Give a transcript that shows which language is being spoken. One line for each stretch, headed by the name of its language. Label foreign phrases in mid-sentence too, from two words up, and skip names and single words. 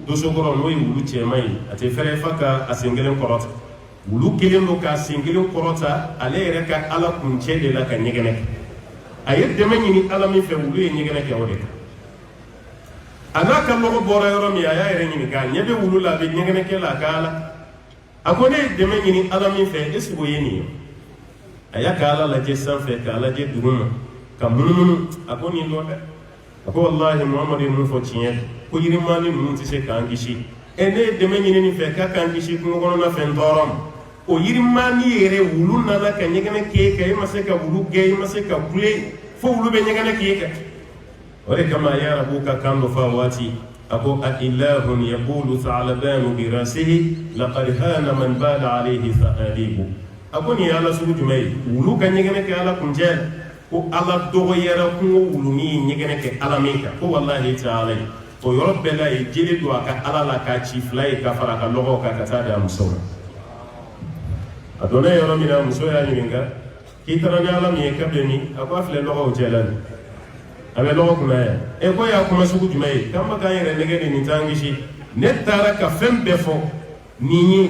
Bambara: dosokɔrɔ n'o ye wulu cɛman ye a tɛ fɛrɛ fa ka a sen kelen kɔrɔta wulu kelen don k'a sen kelen kɔrɔta ale yɛrɛ ka ala kuncɛ de la ka ɲɛgɛnɛ kɛ a ye dɛmɛ ɲini ala min fɛ wulu ye ɲɛgɛnɛ kɛ o de kan a n'a ka lɔgɔ bɔra yɔrɔ min a y'a yɛrɛ ɲininka ɲɛ bɛ wulu la a bɛ ɲɛgɛnɛ kɛ la a ka ala a ko ne ye dɛmɛ ɲini ala min fɛ
French: est-ce que
Bambara: o ye nin ye a y'a ka ala lajɛ sanfɛ k'a lajɛ duguma ka munumunu a ko nin dɔ dɛ a ko wallahi Muhamadu ye mun fɔ tiɲɛ ko yirimani ninnu tɛ se k'an kisi ne ye dɛmɛ ɲini nin fɛ k'a k'an kisi kungo kɔnɔna fɛn tɔɔrɔ ma o yirimani yɛrɛ wulu nana ka ɲɛgɛnɛ k'e kan e ma se ka wulu gɛn e ma se ka kule fo wulu bɛ ɲɛgɛnɛ k'e kan o de kama ya rabu ka kan dɔ fa waati a ko
Arabic: أإلهٌ يقول الثعلبان برأسه لقد هان من بال عليه الثعالب
Bambara: a ko nin ye ala sugu jumɛn ye wulu ka ɲɛgɛnɛ kɛ ala kuncɛ ko ala dɔgɔyara kungo wuluni ye ɲɛgɛnɛ kɛ ala min kan ko wallahi tɛ ala ye o yɔrɔ bɛɛ la ye jeli don a ka ala la k'a ci fila ye ka fara a ka lɔgɔw kan ka taa di a muso ma a donna yɔrɔ min na muso y'a ɲininka k'i taara ni ala min ye ka bɛn min a ko a filɛ lɔgɔw cɛ la nin a bɛ lɔgɔ kunna yan ko y'a kuma sugu jumɛn ye k'an bɛ k'an yɛrɛ nɛgɛ de nin t'an kisi ne taara ka fɛn bɛɛ fɔ nin ye